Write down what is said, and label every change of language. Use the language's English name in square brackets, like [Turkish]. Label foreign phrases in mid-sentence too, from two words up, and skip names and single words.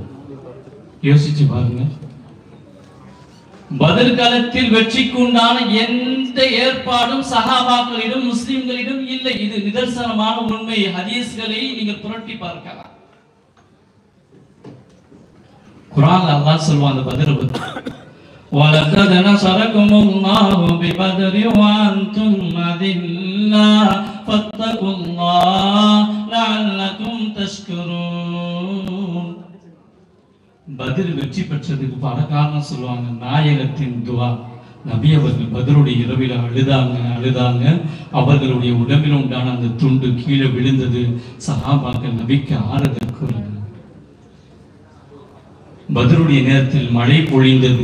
[Tamil] யோசிச்சு பாருங்க, பதில் காலத்தில் வெற்றிக்கு உண்டான எந்த ஏற்பாடும் சஹாபாக்களிடம் முஸ்லிம்களிடம் இல்லை. இது நிதர்சனமான உண்மை. ஹதீஸ்களை நீங்கள் புரட்டி பார்க்கலாம். குர்ஆன்ல அல்லாஹ் சொல்வான் அந்த பத்ரை பத்தி, [Arabic] وَلَقَدْ نَصَرَكُمُ اللَّهُ بِبَدْرٍ وَأَنْتُمْ أَذِلَّةٌ فَاتَّقُوا اللَّهَ لَعَلَّكُمْ تَشْكُرُونَ. [Tamil] பத்ர் வெற்றி பெற்றதுக்கு பல காரணம் சொல்லுவாங்க. நாயகத்தின் துவா. நபி அவர்கள் பத்ருடைய இரவில் அழுதாங்க. அவர்களுடைய உடம்பில் உண்டான அந்த துண்டு கீழே விழுந்தது. சஹாபாக்கள் நபிக்கு ஆறுதல் கூறினார். பத்ருடைய நேரத்தில் மழை பொழிந்தது.